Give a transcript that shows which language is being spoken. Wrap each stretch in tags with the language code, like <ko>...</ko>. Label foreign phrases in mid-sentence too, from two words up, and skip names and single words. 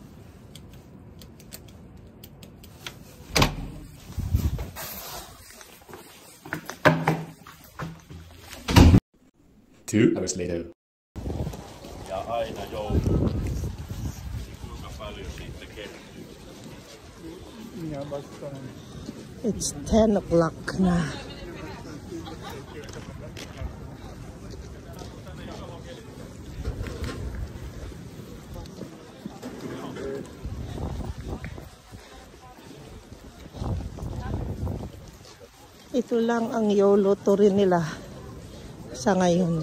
<en>Two hours later.</en> <fi>Ja aina jouluna. Kuinka paljon siitä kertyy? Ja vastaan.</fi> <en>It's 10 o'clock na.</en> <tl>Ito lang ang YOLO Tour nila sa ngayon.</tl>